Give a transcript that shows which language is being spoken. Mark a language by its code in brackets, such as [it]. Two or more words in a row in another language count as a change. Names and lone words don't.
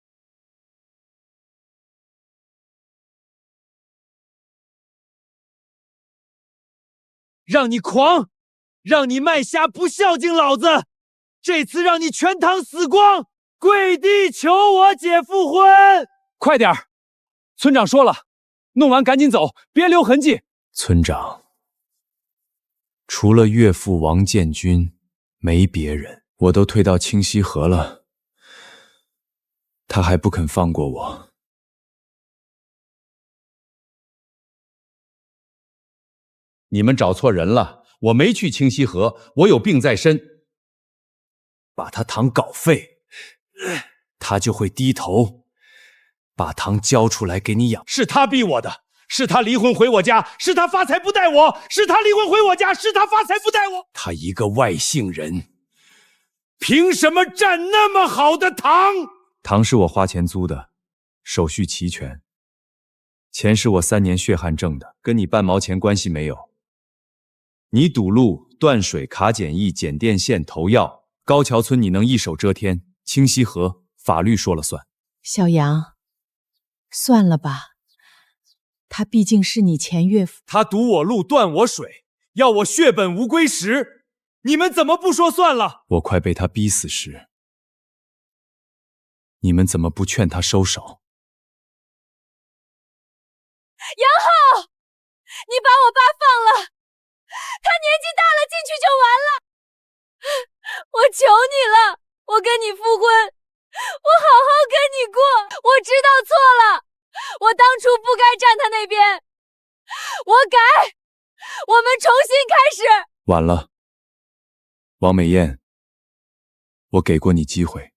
[zh] 讓你狂，讓你賣蝦不孝敬老子，這次讓你全堂死光，跪地求我姐復婚！快點兒，村長說了，弄完趕緊走，別留痕跡。村長，除了岳父王建軍，沒別人。我都退到清溪河了，他還不肯放過我。你們找錯人了，我沒去清溪河，我有病在身。把他堂搞廢，他就會低頭，把堂交出來給你養。是他逼我的，是他離婚回我家，是他發財不帶我，是他離婚回我家，是他發財不帶我。他一個外姓人，憑什麼占那麼好的堂？堂是我花錢租的，手續齊全。錢是我3年血汗掙的，跟你半毛錢關係沒有。你堵路、斷水、卡檢疫、剪電線、投藥，高橋村你能一手遮天，清溪河法律說了算。小楊，算了吧，他畢竟是你前岳父。他堵我路、斷我水，要我血本無歸時，你們怎麼不說算了？我快被他逼死時，你們怎麼不勸他收手？楊浩，你把我爸放了，他年紀大了，進去就完了。我求你了，我跟你復婚，我好好跟你過。我知道錯了，我當初不該站他那邊，我改，我們重新開始。晚了，王美艷，我給過你機會。